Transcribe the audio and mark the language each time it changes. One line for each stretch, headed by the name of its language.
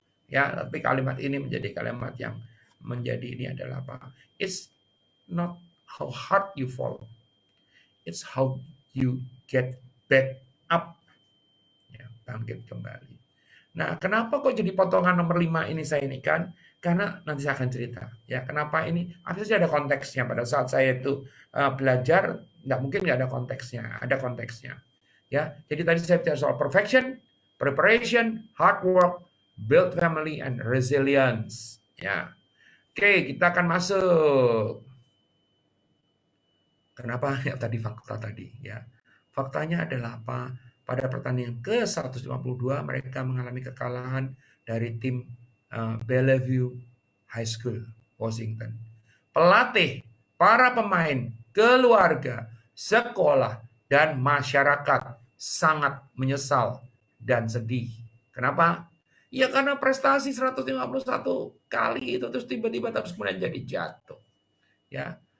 Indonesian: Ya, tapi kalimat ini menjadi kalimat yang menjadi ini adalah apa?
English: It's not how hard you fall, it's how you get back up.
Indonesian: Ya, bangkit kembali. Nah, kenapa kok jadi potongan nomor 5 ini saya ini kan? Karena nanti saya akan cerita. Ya, kenapa ini? Apa saja ada konteksnya. Pada saat saya itu belajar, nggak mungkin nggak ada konteksnya. Ada konteksnya. Ya, jadi tadi saya bicara soal perfection, preparation, hard work, build family, and resilience. Ya, oke, kita akan masuk. Kenapa ya tadi fakta tadi ya? Faktanya adalah apa? Pada pertandingan ke-152 mereka mengalami kekalahan dari tim Bellevue High School, Washington. Pelatih, para pemain, keluarga, sekolah, dan masyarakat sangat menyesal dan sedih. Kenapa? Ya karena prestasi 151 kali itu terus tiba-tiba terus kemudian jadi jatuh. Ya.